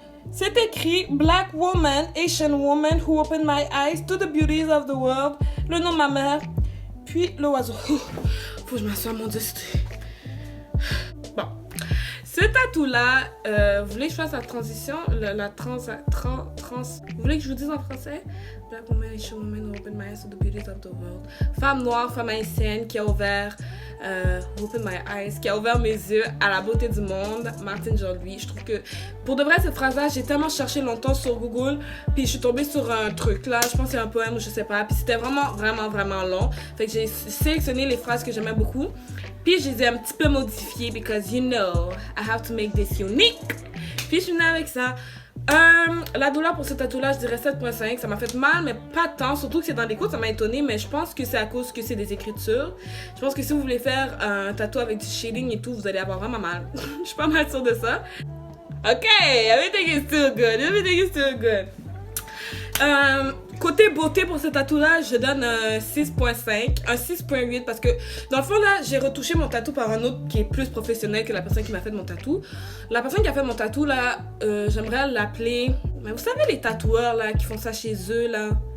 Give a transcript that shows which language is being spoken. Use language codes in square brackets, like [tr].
[fr] C'est écrit [en] Black woman, Asian woman who opened my eyes to the beauties of the world. [fr] Le nom de ma mère, puis le oiseau. Faut que je m'assoie, mon Dieu. Bon. Ce tatou-là, vous voulez que je fasse la transition? Vous voulez que je vous dise en français? [en] Black woman, Asian woman who opened my eyes to the beauties of the world. [fr] Femme noire, femme haïtienne qui a ouvert [en] opened my eyes, [fr] qui a ouvert mes yeux à la beauté du monde. Martine Jean-Louis. Je trouve que pour de vrai cette phrase-là, j'ai tellement cherché longtemps sur Google, puis je suis tombée sur un truc là. Je pense que c'est un poème ou je sais pas. Puis c'était vraiment long. Fait que j'ai sélectionné les phrases que j'aimais beaucoup. Puis je les ai un petit peu modifiées [en] because you know I have to make this unique. [fr] Puis je suis venue avec ça. La douleur pour ce tatou-là, je dirais 7.5. Ça m'a fait mal, mais pas tant. Surtout que c'est dans des codes, ça m'a étonnée. Mais je pense que c'est à cause que c'est des écritures. Je pense que si vous voulez faire un tatou avec du shading et tout, vous allez avoir vraiment mal. Je suis pas mal sûre de ça. [en] Ok, everything is still good. [fr] Côté beauté pour ce tatou-là, je donne un 6.5, un 6.8 parce que dans le fond là, j'ai retouché mon tatou par un autre qui est plus professionnel que la personne qui m'a fait mon tatou. La personne qui a fait mon tatou là, j'aimerais l'appeler... Mais vous savez les tatoueurs là qui font ça chez eux là?